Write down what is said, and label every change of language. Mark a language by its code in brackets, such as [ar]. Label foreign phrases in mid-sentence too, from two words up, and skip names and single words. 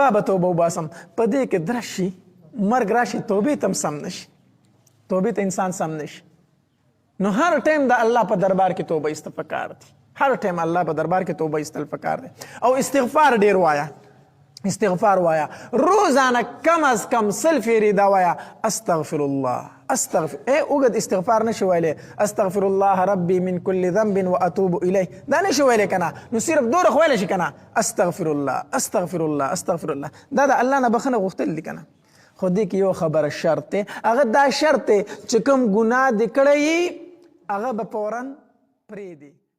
[ps] به توبه وباسم په دې کې درس شي مرګ راشي توبې ته هم سم نشي توبې ته انسان سم نشي نو هر ټیم د الله په دربار کې توبه ایستل پکار دي هر ټیم الله په دربار کې توبه ایستل پکار دي او استغفار ډیر وایا استغفار وایا روزانه کم از کم 100 فیری دا وایا [ar] استغفر الله [ps] استغفر اوږد استغفار نشي ویلی [ar] استغفر الله ربي من كل ذنب واتوب الیه [ps] دا نشي ویلی کنه نو صرف دوره خو ویلی شي کنه [ar] استغفر الله استغفر الله استغفر الله [ps] دا د الله نه بخنه غوښتل دي کنه خو دې کې یو خبره شرط دی هغه دا شرط دی چې کوم ګناه دې کړی هغه به فوراً پرېږدي